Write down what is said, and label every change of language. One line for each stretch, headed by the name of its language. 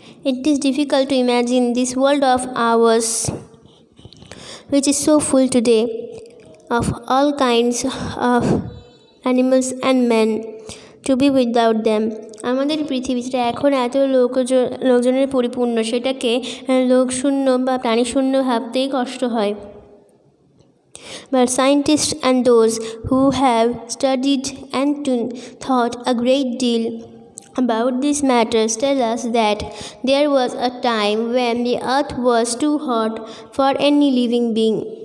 English: It is difficult to imagine this world of ours, which is so full today of all kinds of animals and men, to be without them.
Bangla: আমাদের পৃথিবীটা এখন এত লোকজনের পরিপূর্ণ, সেটাকে লোকশূন্য বা প্রাণীশূন্য ভাবতেই কষ্ট হয়।
English: But scientists and those who have studied and thought a great deal about these matters tell us that there was a time when the earth was too hot for any living being.